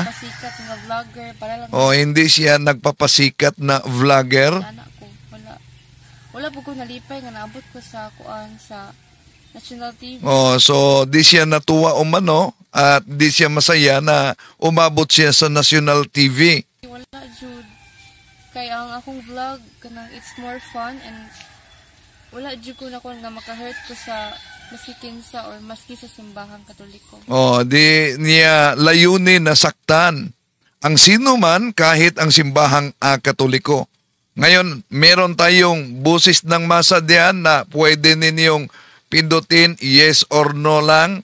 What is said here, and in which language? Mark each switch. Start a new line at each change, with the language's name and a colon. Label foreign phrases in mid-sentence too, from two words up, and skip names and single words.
Filipino: pasikat nga vlogger para lang Hindi siya nagpapasikat na vlogger.
Cebuano: anak ko wala po ko nalipay nga naabot ko sa kuan sa National TV.
Filipino: So di siya natuwa umano at di siya masaya na umabot siya sa National TV.
Cebuano: Wala jud kay ang akong vlog kanang
English: it's more fun and
Cebuano: wala jud ko na nga maka-hurt ko sa masikin sa or maski sa simbahang Katoliko.
Filipino: Di niya layunin na saktan ang sino man kahit ang simbahang Katoliko. Ngayon, meron tayong busis ng masa diyan na pwede ninyong pindutin
English: yes or no
Filipino: lang.